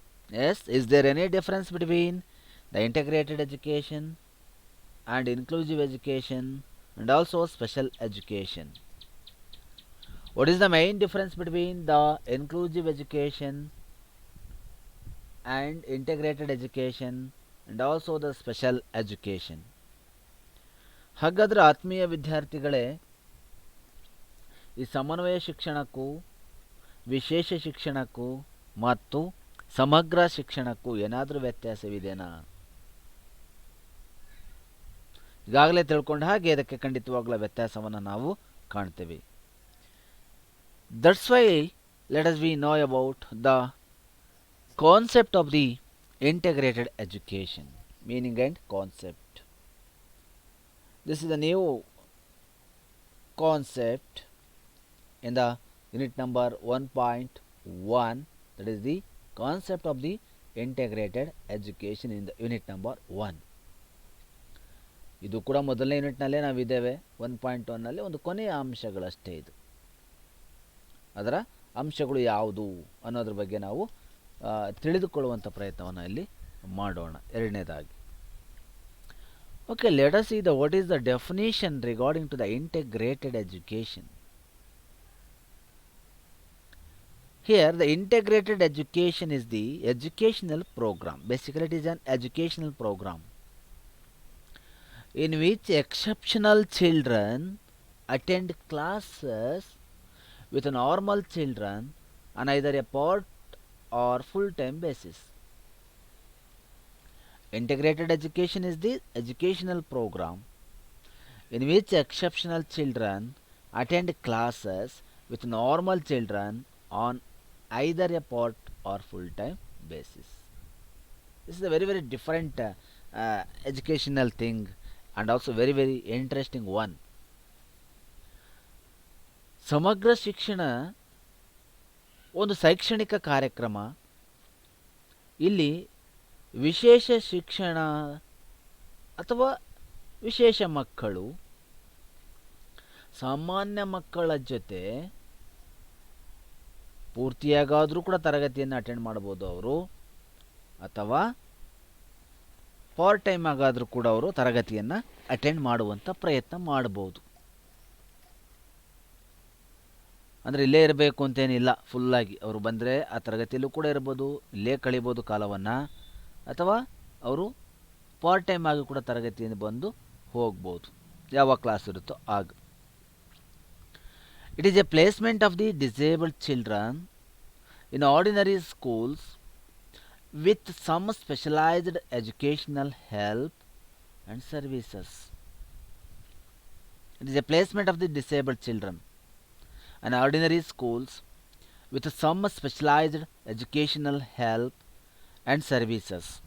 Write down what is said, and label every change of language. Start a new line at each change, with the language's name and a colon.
English: Yes, is there any difference between the integrated education and inclusive education and also special education? What is the main difference between the inclusive education and integrated education and also the special education?
Kannada: ಹಾಗಾದರೆ ಆತ್ಮೀಯ ವಿದ್ಯಾರ್ಥಿಗಳೇ, ಈ ಸಮನ್ವಯ ಶಿಕ್ಷಣಕ್ಕೂ ವಿಶೇಷ ಶಿಕ್ಷಣಕ್ಕೂ ಮತ್ತು ಸಮಗ್ರ ಶಿಕ್ಷಣಕ್ಕೂ ಏನಾದರೂ ವ್ಯತ್ಯಾಸವಿದೆನಾ? ಈಗಾಗಲೇ ತಿಳ್ಕೊಂಡ ಹಾಗೆ ಇದಕ್ಕೆ ಖಂಡಿತವಾಗಲೂ ವ್ಯತ್ಯಾಸವನ್ನು ನಾವು ಕಾಣ್ತೇವೆ.
English: That's why let us we know about the concept of the integrated education, meaning and concept. This is a new concept in the unit number 1.1, that is the concept of the integrated education in the unit number 1.
Kannada: ಇದು ಕೂಡ ಮೊದಲನೇ ಯೂನಿಟ್ನಲ್ಲೇ ನಾವಿದ್ದೇವೆ. 1.1ನಲ್ಲಿ ಒಂದು ಕೊನೆಯ ಅಂಶಗಳಷ್ಟೇ ಇದು. ಅದರ ಅಂಶಗಳು ಯಾವುದು ಅನ್ನೋದ್ರ ಬಗ್ಗೆ ನಾವು ತಿಳಿದುಕೊಳ್ಳುವಂಥ ಪ್ರಯತ್ನವನ್ನು ಇಲ್ಲಿ ಮಾಡೋಣ. ಎರಡನೇದಾಗಿ,
English: Okay, let us see the what is the definition regarding to the integrated education. Here the integrated education is the educational program. Basically it is an educational program in which exceptional children attend classes with normal children on either a part or full-time basis. Integrated education is the educational program in which exceptional children attend classes with normal children on either a part or full-time basis. This is a very different educational thing and also very interesting one.
Kannada: ಸಮಗ್ರ ಶಿಕ್ಷಣ ಒಂದು ಶೈಕ್ಷಣಿಕ ಕಾರ್ಯಕ್ರಮ. ಇಲ್ಲಿ ವಿಶೇಷ ಶಿಕ್ಷಣ ಅಥವಾ ವಿಶೇಷ ಮಕ್ಕಳು ಸಾಮಾನ್ಯ ಮಕ್ಕಳ ಜೊತೆ ಪೂರ್ತಿಯಾಗಾದರೂ ಕೂಡ ತರಗತಿಯನ್ನು ಅಟೆಂಡ್ ಮಾಡ್ಬೋದು ಅವರು, ಅಥವಾ ಪಾರ್ಟ್ ಟೈಮ್ ಆಗಾದರೂ ಕೂಡ ಅವರು ತರಗತಿಯನ್ನು ಅಟೆಂಡ್ ಮಾಡುವಂಥ ಪ್ರಯತ್ನ ಮಾಡ್ಬೋದು. ಅಂದರೆ ಇಲ್ಲೇ ಇರಬೇಕು ಅಂತೇನಿಲ್ಲ, ಫುಲ್ಲಾಗಿ ಅವರು ಬಂದರೆ ಆ ತರಗತಿಯಲ್ಲೂ ಕೂಡ ಇರ್ಬೋದು, ಇಲ್ಲೇ ಕಳಿಬೋದು ಕಾಲವನ್ನು, ಅಥವಾ ಅವರು ಪಾರ್ಟ್ ಟೈಮ್ ಆಗಿ ಕೂಡ ತರಗತಿಯಿಂದ ಬಂದು ಹೋಗ್ಬೋದು, ಯಾವಾಗ ಕ್ಲಾಸ್ ಇರುತ್ತೋ ಆಗ.
English: It is a placement of the disabled children in ordinary schools with some specialized educational help and services. It is a placement of the disabled children in ordinary schools with some specialized educational help and services.